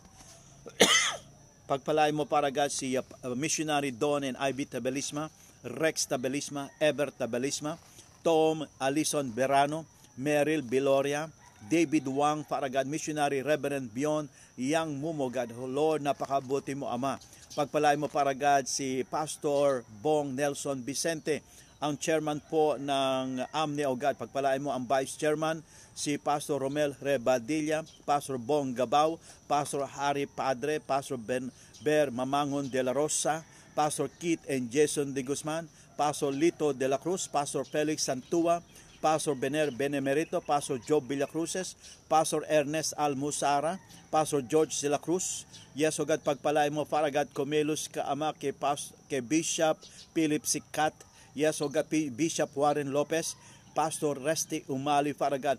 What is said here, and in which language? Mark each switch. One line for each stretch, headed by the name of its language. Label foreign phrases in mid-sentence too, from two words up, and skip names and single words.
Filipino: Pagpalain mo,
English: para God,
Filipino: si Missionary Don and Ivy Tabelisma, Rex Tabelisma, Ever Tabelisma, Tom Alison Berano, Meryl Biloria, David Wang,
English: para God,
Filipino: Missionary Reverend Bion Yang Mumo, God. Lord, napakabuti mo, Ama. Pagpalain mo,
English: para God,
Filipino: si Pastor Bong Nelson Vicente, ang chairman po ng AMNE,
English: O God.
Filipino: Pagpalain mo ang
English: vice chairman,
Filipino: si Pastor Romel Rebadilla, Pastor Bong Gabaw, Pastor Harry Padre, Pastor Ber Mamangon de la Rosa, Pastor Keith and Jason de Guzman, Pastor Lito de la Cruz, Pastor Felix Santua, Pastor Bener Benemerito, Pastor Job Villacruces, Pastor Ernest Almusara, Pastor George de la Cruz.
English: Yes, O God,
Filipino: pagpalain mo,
English: para God,
Filipino: kumilos ka, Ama, kay Bishop Philip Sikat.
English: Yes, O God,
Filipino: Bishop Warren Lopez, Pastor Resty Umali,
English: para God.